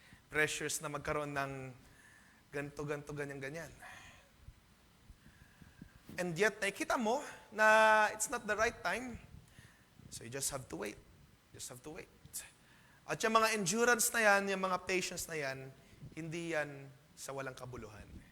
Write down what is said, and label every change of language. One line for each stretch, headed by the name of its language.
Filipino: Pressures na magkaroon ng ganito, ganyan.
English: And yet,
Filipino: nakikita mo na
English: it's not the right time. So you just have to wait. Just have to wait.
Filipino: At yung mga endurance na yan, yung mga patience na yan, hindi yan sa walang kabuluhan.